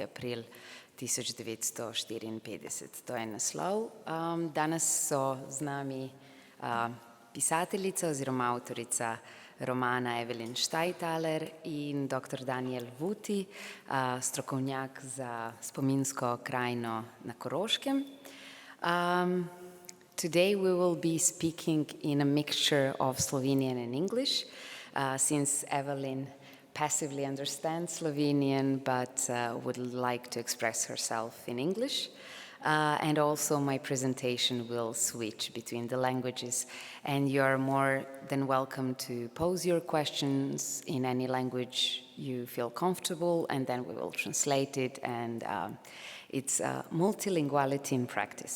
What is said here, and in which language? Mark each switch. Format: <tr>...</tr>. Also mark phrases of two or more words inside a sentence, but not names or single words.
<sl>april 1954. To je naslov. Danes so z nami pisateljica oziroma avtorica romana Evelyn Steinthaler in dr. Daniel Wutti, strokovnjak za spominsko krajino na Koroškem.</sl> <en>Today we will be speaking in a mixture of Slovenian and English, since Evelyn passively understands Slovenian but would like to express herself in English. And also my presentation will switch between the languages, and you are more than welcome to pose your questions in any language you feel comfortable, and then we will translate it, and it's multilinguality in practice.</en>